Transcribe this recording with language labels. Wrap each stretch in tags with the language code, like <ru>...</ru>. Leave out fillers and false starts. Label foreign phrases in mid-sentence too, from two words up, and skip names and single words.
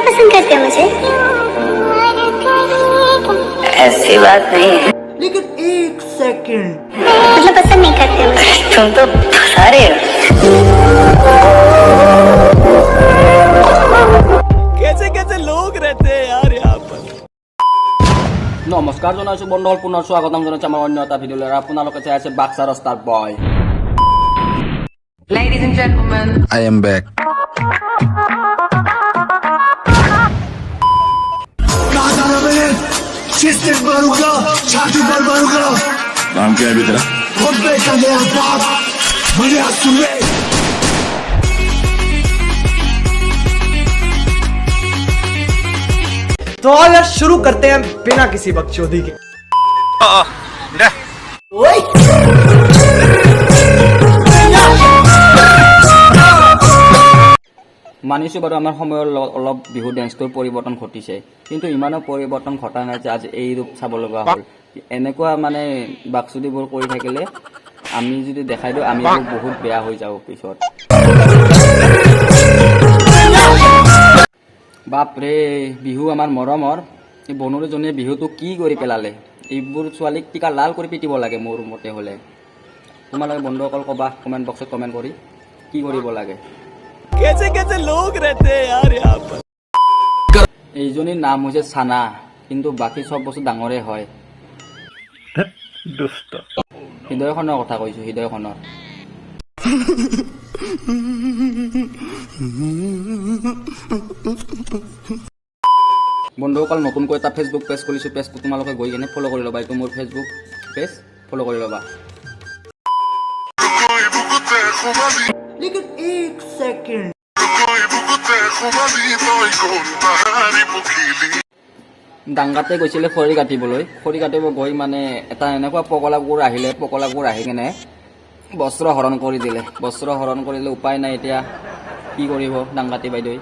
<hi>पसंद करते हो मुझे? ऐसी बात नहीं है, लेकिन एक सेकंड, मतलब पसंद नहीं करते हो मुझे? तुम तो सारे हो। कैसे कैसे लोग रहते हैं यार यहाँ पर।</hi> <as>নমস্কাৰ জনাইছোঁ বন্ধুসকল, পুনৰ স্বাগতম জনাইছোঁ আমাৰ অন্য এটা ভিডিঅ'লৈ। আপোনালোকে চাই আছে বাক্সাৰ ষ্টাৰ বয়।</as> <en>Ladies and gentlemen, I am back.</en> <hi>नाम क्या है अभी तेरा? तो आओ यार शुरू करते हैं बिना किसी बकचोदी के।</hi> <as>মানিছোঁ বাৰু আমাৰ সময়ৰ লগত অলপ বিহু ডেন্সটোৰ পৰিৱৰ্তন ঘটিছে, কিন্তু ইমানো পৰিৱৰ্তন ঘটা নাই যে আজি এই ৰূপ চাব লগা হ'ল। এনেকুৱা মানে বাকচুদিবোৰ কৰি থাকিলে আমি যদি দেখাই দিওঁ আমি বহুত বেয়া হৈ যাব পিছত। বাপৰে, বিহু আমাৰ মৰমৰ এই বনৰীজনীয়ে বিহুটো কি কৰি পেলালে। এইবোৰ ছোৱালীক টিকা লাল কৰি পিটিব লাগে মোৰ মতে হ'লে। তোমালোকে বন্ধুসকল ক'বা</as> <en>comment box</en> <as>কমেণ্ট কৰি কি কৰিব লাগে।</as> <hi>कैसे कैसे लोग रहते हैं यार यहाँ पर।</hi> <as>এইজনীৰ নাম হৈছে চানা, কিন্তু বাকী চব বস্তু ডাঙৰে হয়। হৃদয়খনৰ কথা কৈছোঁ, হৃদয়খনৰ। বন্ধুসকল নতুনকৈ এটা</as> <en>Facebook page</en> <as>খুলিছোঁ, পেজটো তোমালোকে গৈ কিনে ফ'ল' কৰি ল'বা। এইটো মোৰ</as> <en>Facebook page,</en> <as>ফ'ল' কৰি ল'বা।</as> <hi>लेकिन एक सेकंड,</hi> <as>ডাংগাতে গৈছিলে খৰি কাটিবলৈ। খৰি কাটিব গৈ মানে এটা এনেকুৱা পগলাবোৰ আহিলে, পগলাবোৰ আহি কেনে বস্ত্ৰ হৰণ কৰি দিলে। বস্ত্ৰ হৰণ কৰিলে উপায় নাই, এতিয়া কি কৰিব ডাংগাতি বাইদেৱে।</as>